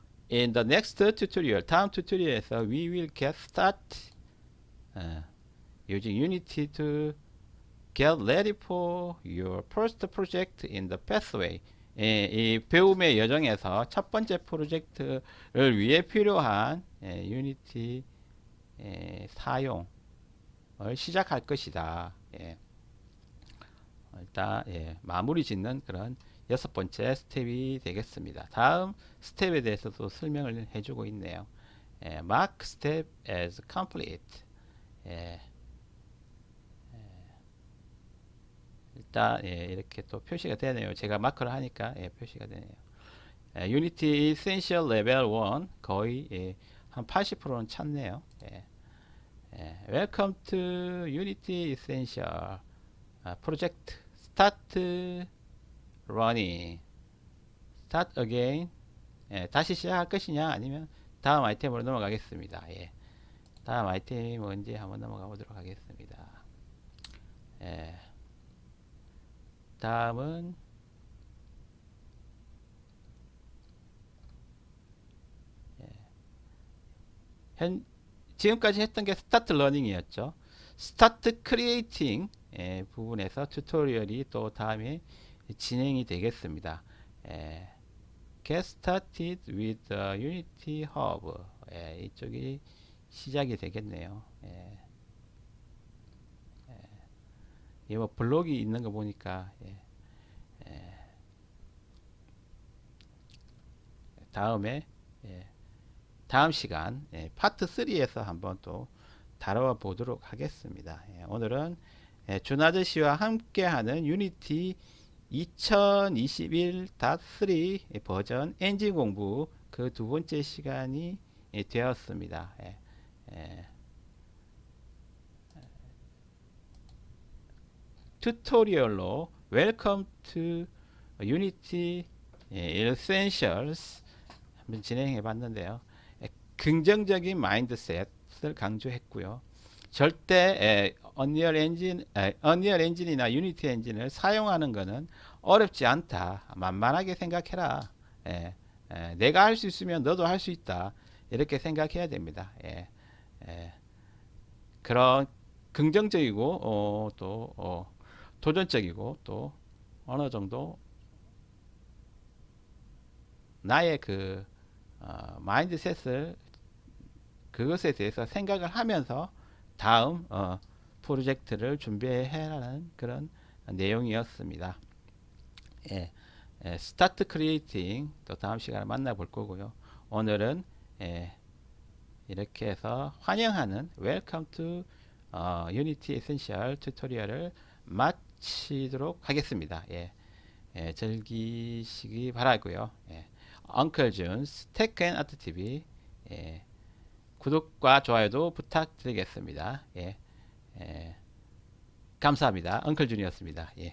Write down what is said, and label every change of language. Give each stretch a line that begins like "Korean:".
English: In the next tutorial,
Korean: 다음 튜토리얼에서
English: we will get started using Unity to get ready for your first project in the pathway.
Korean: 이 배움의 여정에서 첫 번째 프로젝트를 위해 필요한 유니티 사용을 시작할 것이다. 일단 마무리 짓는 그런 6번째 스텝이 되겠습니다. 다음 스텝에 대해서도 설명을 해주고 있네요.
English: Mark step as complete.
Korean: 일단 이렇게 또 표시가 되네요. 제가 마크를 하니까 표시가 되네요. Unity Essential Level 1 거의 한 80%는 찼네요.
English: Welcome to Unity Essential Project. Start running. Start again.
Korean: 다시 시작할 것이냐 아니면 다음 아이템으로 넘어가겠습니다. 다음 아이템이 뭔지 한번 넘어가 보도록 하겠습니다. 다음은 지금까지 했던 게 스타트 러닝이었죠. 스타트 크리에이팅 부분에서 튜토리얼이 또 다음에 진행이 되겠습니다.
English: Get started with the Unity Hub.
Korean: 이쪽이 시작이 되겠네요. 뭐 블록이 있는 거 보니까 다음에 다음 시간 파트 3에서 한번 또 다뤄 보도록 하겠습니다. 오늘은 준 아저씨와 함께하는 유니티 2021.3 버전 엔진 공부 그 두 번째 시간이 되었습니다. 튜토리얼로 Welcome to Unity Essentials 한번 진행해 봤는데요. 긍정적인 마인드셋을 강조했고요. 절대 Unreal 엔진이나 유니티 엔진을 사용하는 것은 어렵지 않다. 만만하게 생각해라. 내가 할 수 있으면 너도 할 수 있다. 이렇게 생각해야 됩니다. 그런 긍정적이고 또 도전적이고 또 어느 정도 나의 그 마인드셋을 그것에 대해서 생각을 하면서 다음 프로젝트를 준비해라는 그런 내용이었습니다. 스타트 크리에이팅 또 다음 시간에 만나볼 거고요. 오늘은 이렇게 해서 환영하는 Welcome to Unity Essential 튜토리얼을 마치도록 하겠습니다. 즐기시기 바라고요. Uncle June's Tech and Art TV 구독과 좋아요도 부탁드리겠습니다. 감사합니다. Uncle June이었습니다.